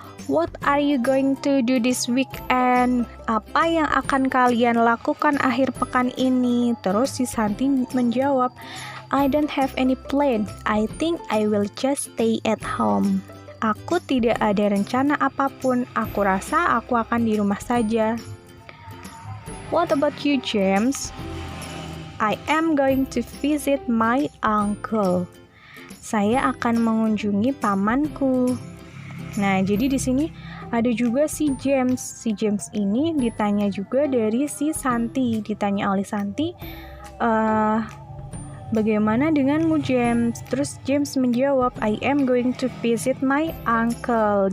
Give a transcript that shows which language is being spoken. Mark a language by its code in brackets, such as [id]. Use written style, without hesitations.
[en] What are you going to do this weekend? [id] Apa yang akan kalian lakukan akhir pekan ini? Terus si Santi menjawab, [en] I don't have any plan. I think I will just stay at home. [id] Aku tidak ada rencana apapun. Aku rasa aku akan di rumah saja. [en] What about you, James? I am going to visit my uncle. [id] Saya akan mengunjungi pamanku. Nah, jadi di sini ada juga si James. Si James ini ditanya juga dari si Santi. Ditanya oleh Santi, bagaimana denganmu, James? Terus James menjawab, [en] I am going to visit my uncle.